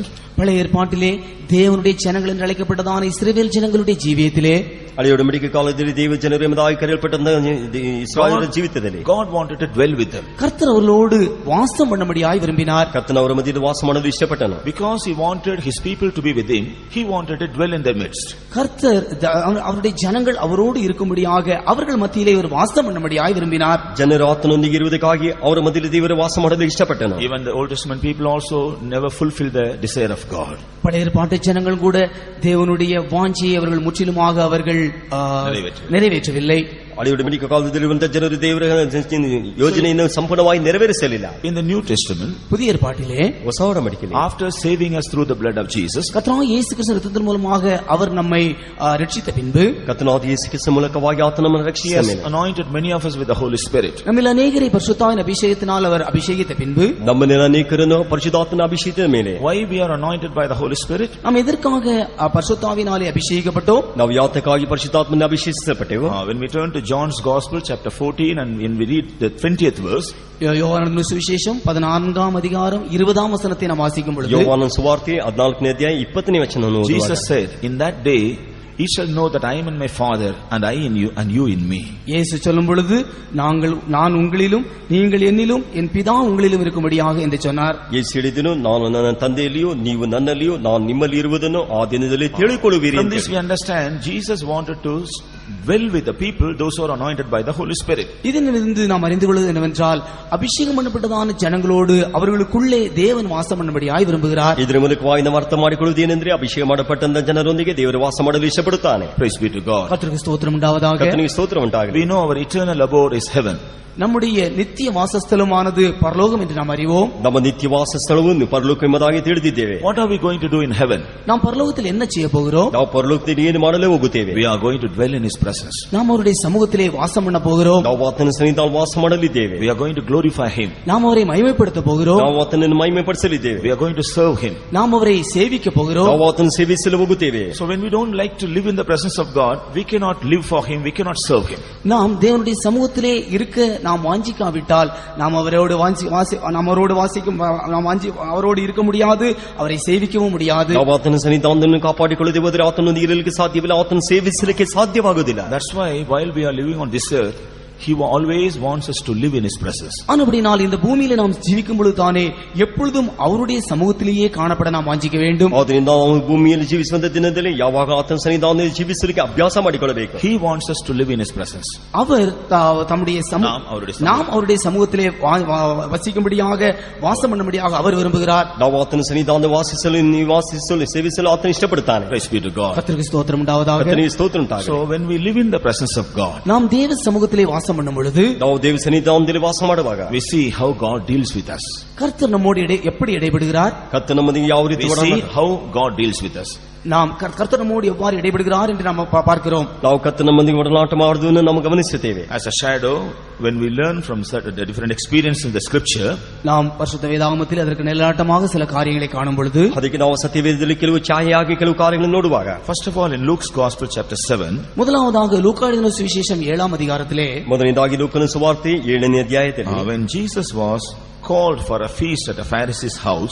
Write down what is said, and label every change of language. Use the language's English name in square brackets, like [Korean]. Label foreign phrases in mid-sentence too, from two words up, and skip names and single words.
[Tamil] பழைய ஏற்பாட்டிலே தேவனுடைய ஜனங்கள் என்று அழைக்கப்பட்டதான இஸ்ரவேல் ஜனங்களுடைய ஜீவியத்திலே [Kannada] ಹಳೆಯ ಒಡಂಬಡಿಕೆ ಕಾಲದಲ್ಲಿ ದೇವ ಜನರು ಎಂಬುದಾಗಿ ಕರೆಯಲ್ಪಟ್ಟ ಇಸ್ರಾಯೇಲರ ಜೀವಿತದಲ್ಲಿ [English] God wanted to dwell with them. [Tamil] கர்த்தர் அவர்களோடு வாசம் பண்ணும்படியாய் விரும்பினார். [Kannada] ಕರ್ತನ ಅವರ ಮಧ್ಯದಲ್ಲಿ ವಾಸ ಮಾಡಲು ಇಷ್ಟಪಟ್ಟನು. [English] Because He wanted His people to be with Him, He wanted to dwell in their midst. [Tamil] கர்த்தர் அவருடைய ஜனங்கள் அவரோடு இருக்கும்படியாக அவர்கள் மத்தியிலே ஒரு வாசம் பண்ணும்படியாய் விரும்பினார். [Kannada] ಜನರು ಆತನೊಂದಿಗೆ ಇರುವುದಕ್ಕಾಗಿ ಅವರ ಮಧ್ಯದಲ್ಲಿ ದೇವರ ವಾಸ ಮಾಡಲು ಇಷ್ಟಪಟ್ಟನು. [English] Even the Old Testament people also never fulfilled the desire of God. [Tamil] பழைய ஏற்பாட்டு ஜனங்கள் கூட தேவனுடைய வாஞ்சையை அவர்கள் முற்றிலுமாக அவர்கள் நிறைவேற்றவில்லை. [Kannada] ಹಳೆಯ ಒಡಂಬಡಿಕೆ ಕಾಲದಲ್ಲಿರುವಂತಹ ಜನರು ದೇವರ ಯೋಜನೆಯನ್ನು ಸಂಪೂರ್ಣವಾಗಿ ನೆರವೇರಿಸಲಿಲ್ಲ. [English] In the New Testament, [Tamil] புதிய ஏற்பாட்டிலே [Kannada] ಹೊಸ ಒಡಂಬಡಿಕೆಯಲ್ಲಿ [English] after saving us through the blood of Jesus, [Tamil] கர்த்தராகிய இயேசு கிறிஸ்து இரத்தத்தின் மூலமாக அவர் நம்மை ரட்சித்த பின்பு [Kannada] ಕರ್ತನಾದ ಯೇಸು ಕ್ರಿಸ್ತನ ಮೂಲಕವಾಗಿ ಆತನು ನಮ್ಮನ್ನು [English] He [Kannada] ರಕ್ಷಿಸಿದ [English] has [Kannada] ಮೇಲೆ [English] anointed many of us with the Holy Spirit. [Tamil] நம்மில் அநேகரை பரிசுத்தாவின் அபிஷேகத்தினால் அவர் அபிஷேகித்த பின்பு [Kannada] ನಮ್ಮನ್ನ ಅನೇಕರನ್ನು ಪರಿಶುದ್ಧಾತ್ಮನ ಅಭಿಷೇಕದ ಮೇಲೆ [English] Why we are anointed by the Holy Spirit? [Tamil] நாம் எதற்காக பரிசுத்தாவினாலே அபிஷேகிக்கப்பட்டோம்? [Kannada] ನಾವು ಯಾತಕ್ಕಾಗಿ ಪರಿಶುದ್ಧಾತ್ಮನ ಅಭಿಷೇಕಿಸಲ್ಪಟ್ಟೆವು? [English] When we turn to John's Gospel chapter 14 and when we read the 20th verse, [Tamil] யோவானன் சுவிசேஷம் 14ஆம் அதிகாரம் 20ஆம் வசனத்தை நாம் வாசிக்கும் பொழுது [Kannada] ಯೋಹಾನನ ಸುವಾರ್ತೆ 14ನೇ ಅಧ್ಯಾಯ 20ನೇ ವಚನವನ್ನು ಓದುವಾಗ [English] Jesus said, "In that day ye shall know that I am in my Father and I in you and you in me." [Tamil] இயேசு சொல்லும் பொழுது நான் உங்களிலும் நீங்கள் என்னிலும் என் பிதா உங்களிலும் இருக்கும்படியாக என்று சொன்னார். [Kannada] ಯೇಸು ಹೇಳಿದನು, ನಾನು ನನ್ನ ತಂದೆಯಲ್ಲಿಯೂ ನೀವು ನನ್ನಲ್ಲಿಯೂ ನಾನು ನಿಮ್ಮಲ್ಲಿ ಇರುವುದನ್ನು ಆ ದಿನದಲ್ಲಿ ತಿಳಿದುಕೊಳ್ಳುವಿರಿ. [English] From this we understand Jesus wanted to dwell with the people, those who are anointed by the Holy Spirit. [Tamil] இதிலிருந்து நாம் அறிந்து கொள்வது என்னவென்றால் அபிஷேகம் பண்ணப்பட்டதான ஜனங்களோடு அவர்களுக்குள்ளே தேவன் வாசம் பண்ணும்படியாய் விரும்புகிறார். [Kannada] ಇದರ ಮೂಲಕವಾಗಿ ನಾವು ಅರ್ಥ ಮಾಡಿಕೊಳ್ಳುವುದು ಏನೆಂದರೆ ಅಭಿಷೇಕ ಮಾಡಪಟ್ಟಂತ ಜನರೊಂದಿಗೆ ದೇವರು ವಾಸ ಮಾಡಲು ಇಷ್ಟಪಡುತ್ತಾನೆ. [English] Praise be to God. [Tamil] கர்த்தருக்கு ஸ்தோத்திரம் உண்டாவதாக. [Kannada] ಕರ್ತನಿಗೆ ಸ್ತೋತ್ರ ಉಂಟಾಗಲಿ. [English] We know our eternal abode is heaven. [Tamil] நம்முடைய நித்திய வாசஸ்தலமானது பரலோகம் என்று நாம் அறிவோம். [Kannada] ನಮ್ಮ ನಿತ್ಯ ವಾಸ ಸ್ಥಳವನ್ನು ಪರಲೋಕ ಎಂಬುದಾಗಿ ತಿಳಿದಿದ್ದೇವೆ. [English] What are we going to do in heaven? [Tamil] நாம் பரலோகத்தில் என்ன செய்ய போகிறோம்? [Kannada] ನಾವು ಪರಲೋಕದಲ್ಲಿ ಏನು ಮಾಡಲು ಹೋಗುತ್ತೇವೆ? [English] We are going to dwell in His presence. [Tamil] நாம் அவருடைய சமூகத்திலே வாசம் பண்ண போகிறோம். [Kannada] ನಾವು ಆತನ ಸನ್ನಿಧಾನದಲ್ಲಿ ವಾಸ ಮಾಡಲಿದ್ದೇವೆ. [English] We are going to glorify Him. [Tamil] நாம் அவரை மகிமைப்படுத்த போகிறோம். [Kannada] ನಾವು ಆತನನ್ನು ಮಹಿಮೆಪಡಿಸಲಿದ್ದೇವೆ. [English] We are going to serve Him. [Tamil] நாம் அவரை சேவிக்க போகிறோம். [Kannada] ನಾವು ಆತನ ಸೇವಿಸಲು ಹೋಗುತ್ತೇವೆ. [English] So when we don't like to live in the presence of God, we cannot live for Him, we cannot serve Him. [Tamil] நாம் தேவனுடைய சமூகத்திலே இருக்க நாம் வாஞ்சிக்காவிட்டால் நாம் அவரோடு அவரோடு இருக்க முடியாது, அவரை சேவிக்கவும் முடியாது. [Kannada] ನಾವು ಆತನ ಸನ್ನಿಧಾನವನ್ನು ಕಾಪಾಡಿಕೊಳ್ಳದೆ ಹೋದರೆ ಆತನೊಂದಿಗೆ ಇರಲಿಕ್ಕೆ ಸಾಧ್ಯವಿಲ್ಲ, ಆತನ ಸೇವಿಸಲಿಕ್ಕೆ ಸಾಧ್ಯವಾಗುವುದಿಲ್ಲ. [English] That's why while we are living on this earth, He always wants us to live in His presence. [Tamil] ஆனபடியால் இந்த பூமியில நாம் ஜீவிக்கும் பொழுது தானே எப்பொழுதும் அவருடைய சமூகத்திலேயே காணப்பட நாம் வாஞ்சிக்க வேண்டும். [Kannada] ಆದ್ದರಿಂದ ನಾವು ಭೂಮಿಯಲ್ಲಿ ಜೀವಿಸುವಂತ ದಿನದಲ್ಲಿ ಯಾವಾಗ ಆತನ ಸನ್ನಿಧಾನದಲ್ಲಿ ಜೀವಿಸಲಿಕ್ಕೆ ಅಭ್ಯಾಸ ಮಾಡಿಕೊಳ್ಳಬೇಕು. [English] He wants us to live in His presence. [Tamil] அவர் தம்முடைய நாம் அவருடைய சமூகத்திலே வசிக்கும்படியாக வாசம் பண்ணும்படியாக அவர் விரும்புகிறார். [Kannada] ನಾವು ಆತನ ಸನ್ನಿಧಾನದಲ್ಲಿ ವಾಸಿಸಲು ನಿವಾಸಿಸಲು ಸೇವಿಸಲು ಆತನ ಇಷ್ಟಪಡುತ್ತಾನೆ. [English] Praise be to God. [Tamil] கர்த்தருக்கு ஸ்தோத்திரம் உண்டாவதாக. [Kannada] ಕರ್ತನಿಗೆ ಸ್ತೋತ್ರ ಉಂಟಾಗಲಿ. [English] So when we live in the presence of God, [Tamil] நாம் தேவ சமூகத்திலே வாசம் பண்ணும் பொழுது, [Kannada] ನಾವು ದೇವ ಸನ್ನಿಧಾನದಲ್ಲಿ ವಾಸ ಮಾಡುವಾಗ [English] we see how God deals with us. [Tamil] கர்த்தர் நம்மோடு எப்படி இடைபடுகிறார்? [Kannada] ಕರ್ತನ ನಮ್ಮೊಂದಿಗೆ ಯಾವ ರೀತಿ [English] We see how God deals with us. [Tamil] நாம் கர்த்தர் நம்மோடு எவ்வாறு இடைபடுகிறார் என்று நாம் பார்க்கிறோம். [Kannada] ನಾವು ಕರ್ತನ ನಮ್ಮೊಂದಿಗೆ ಒಡನಾಟ ಮಾಡುವುದನ್ನು ನಾವು ಗಮನಿಸುತ್ತೇವೆ. [English] As a shadow, when we learn from certain different experiences in the scripture, [Tamil] நாம் பரிசுத்த வேதாகமத்தில் அதற்கு நிழலாட்டமாக சில காரியங்களை காணும் பொழுது, [Kannada] ಅದಕ್ಕೆ ನಾವು ಸತ್ಯವೇದದಲ್ಲಿ ಕೆಲವು ಛಾಯೆಯಾಗಿ ಕೆಲವು ಕಾರ್ಯಗಳನ್ನು ನೋಡುವಾಗ, [English] first of all in Luke's Gospel chapter 7, [Tamil] முதலாவதாக லூக்கா எழுதின சுவிசேஷம் 7ஆம் அதிகாரத்திலே, [Kannada] ಮೊದಲನೇದಾಗಿ ಲೂಕನ ಸುವಾರ್ತೆ 7ನೇ ಅಧ್ಯಾಯದಲ್ಲಿ, [English] when Jesus was called for a feast at a Pharisee's house,